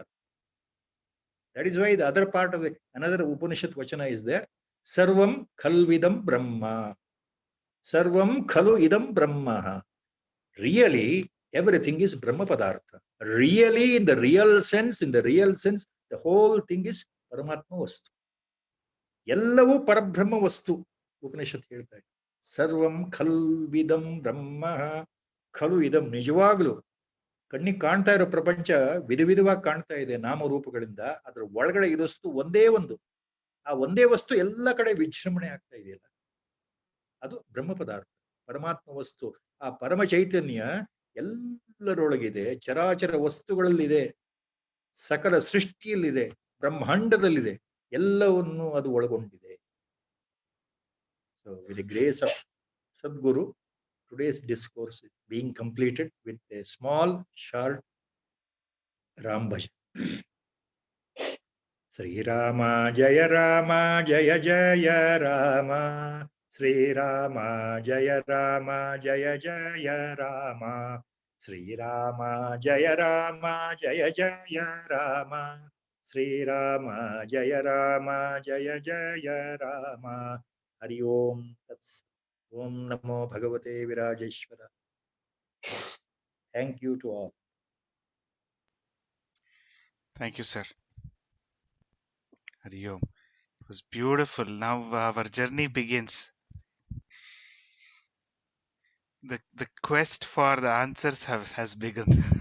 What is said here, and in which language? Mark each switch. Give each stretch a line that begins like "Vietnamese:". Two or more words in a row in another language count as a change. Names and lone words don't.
English: That is why the other part of another Upanishad Vachana is there.
Sanskrit: सर्वं खल्विदं ब्रह्म। सर्वं खलु इदं ब्रह्म.
English: Really, everything is
Sanskrit: ब्रह्म पदार्थ.
English: Really, in the real sense, the whole thing is
Sanskrit: परमात्म वस्तु.
Kannada: ಎಲ್ಲವೂ ಪರಬ್ರಹ್ಮ ವಸ್ತು. Upanishad ಹೇಳ್ತಾ ಇದೆ.
Sanskrit: सर्वं खल्विदं ब्रह्म. ಖಲು ಇದಂ
Kannada: ನಿಜವಾಗ್ಲು ಕಣ್ಣಿಗೆ ಕಾಣ್ತಾ ಇರೋ ಪ್ರಪಂಚ ವಿಧ ವಿಧವಾಗಿ ಕಾಣ್ತಾ ಇದೆ ನಾಮರೂಪಗಳಿಂದ. ಅದರ ಒಳಗಡೆ ಇರೋಷ್ಟು ಒಂದೇ ಒಂದು, ಆ ಒಂದೇ ವಸ್ತು ಎಲ್ಲ ಕಡೆ ವಿಜೃಂಭಣೆ ಆಗ್ತಾ ಇದೆಯಲ್ಲ, ಅದು ಬ್ರಹ್ಮ ಪದಾರ್ಥ, ಪರಮಾತ್ಮ ವಸ್ತು. ಆ ಪರಮ ಚೈತನ್ಯ ಎಲ್ಲರೊಳಗಿದೆ, ಚರಾಚರ ವಸ್ತುಗಳಲ್ಲಿದೆ, ಸಕಲ ಸೃಷ್ಟಿಯಲ್ಲಿದೆ, ಬ್ರಹ್ಮಾಂಡದಲ್ಲಿದೆ, ಎಲ್ಲವನ್ನು ಅದು ಒಳಗೊಂಡಿದೆ.
English: so with the grace of Sadguru, today's discourse is being completed with a small, short Ram Bhajan.
Sanskrit: श्री राम जय राम जय जय राम, श्री राम जय राम जय जय राम, श्री राम जय राम जय जय राम, श्री राम जय राम जय जय राम. हरि ॐ तत् सत्. ॐ नमो भगवते विरजेश्वर.
English: Thank you to all. Thank you, sir.
Sanskrit: हरि ॐ.
English: It was beautiful. Now our journey begins. The quest for the answers has begun.